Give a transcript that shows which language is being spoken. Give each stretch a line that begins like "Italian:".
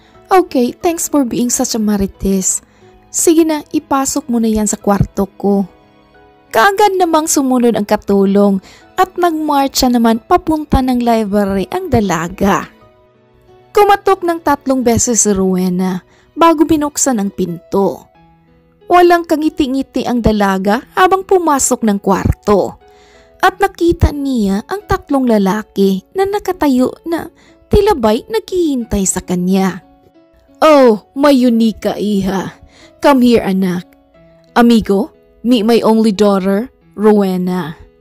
English: Okay, thanks for being such a marites.
Filipino: Sige na, ipasok mo na yan sa kwarto ko. Kaagad namang sumunod ang katulong at nagmarcha naman papunta ng library ang dalaga. Kumatok ng 3 beses si Rowena bago binuksan ang pinto. Walang kangiti-ngiti ang dalaga habang pumasok ng kwarto at nakita niya ang 3 lalaki na nakatayo na tilabay naghihintay sa kanya.
English: Oh, my Yunika, iha. Come here, anak. Amigo, meet my only daughter, Rowena.